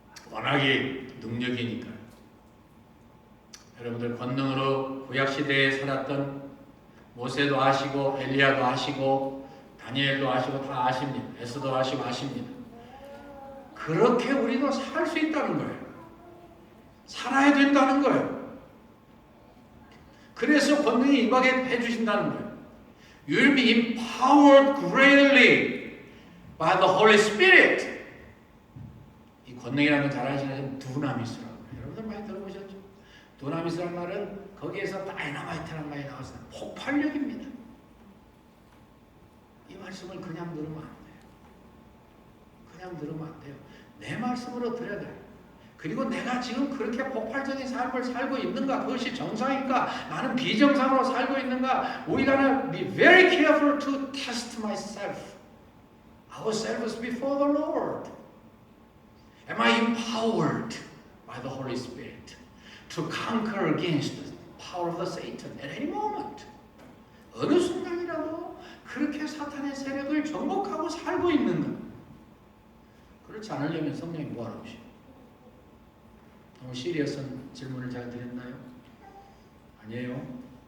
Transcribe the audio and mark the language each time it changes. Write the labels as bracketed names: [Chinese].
[Korean] 워낙에 능력이니까요. 여러분들 권능으로 구약시대에 살았던 모세도 아시고 엘리야도 아시고 다니엘도 아시고 다 아십니다. 에스도 아시고 아십니다. 그렇게 우리도 살 수 있다는 거예요. 살아야 된다는 거예요. 그래서 권능이 임하게 해주신다는 거예요. [English] You will be empowered greatly by the Holy Spirit. [Korean] 이 권능이라는 건 잘 아시는 두나미스라고 여러분들 많이 들어보셨죠? 두나미스라는 말은 거기에서 다이너마이트라는 말이 나와서 폭발력입니다. 이 말씀을 그냥 들으면 안 돼요. 그냥 들으면 안 돼요. 내 말씀으로 들어야 돼요. 그리고 내가 지금 그렇게 폭발적인 삶을 살고 있는가? 그것이 정상인가? 나는 비정상으로 살고 있는가? [English] We gotta be very careful to test myself. Ourselves before the Lord. Am I empowered by the Holy Spirit to conquer against the power of the Satan at any moment? [Korean] 어느 순간이라도 그렇게 사탄의 세력을 정복하고 살고 있는가? 그렇지 않으려면 성령이 뭐하러 오시오? 너무 시리어스한 질문을 잘 드렸나요? 아니에요.